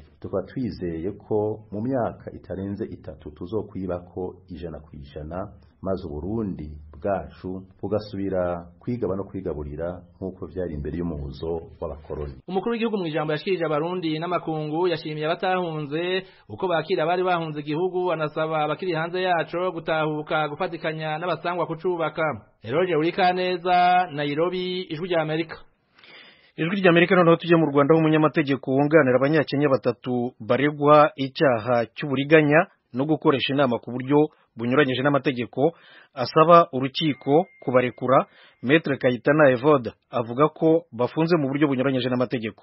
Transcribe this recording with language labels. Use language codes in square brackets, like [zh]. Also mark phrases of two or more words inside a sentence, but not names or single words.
[rn] Tukaba twizeye ko mu myaka itarenze 3 tuzokwibako 100%, maze Burundi bwacu bugasubira kwigaba no kwigaburira nk'uko vyari imbere y'umuzo w'abakoroni. Umukuru w'igihugu mu ijambo yashikirije abarundi n'amakungu yashimiye abatahunze uko bakira bari bahunze igihugu, anasaba abakiri hanze yaco gutahuka gufatikanya n'abasangwa kucubaka. Eroje Burikaneza, Nairobi, Ijwi rya Amerika. Ijwi rya Amerika. [rw] Noneho tujye mu Rwanda, umunyamategeko wunganira abanyakenya 3 baregwa icyaha cy'uburiganya no gukoresha inama ku buryo bunyuranyije n'amategeko, asaba urukiko kubarekura. Maître Kayitana Evode avuga ko bafunze mu buryo bunyuranyije n'amategeko.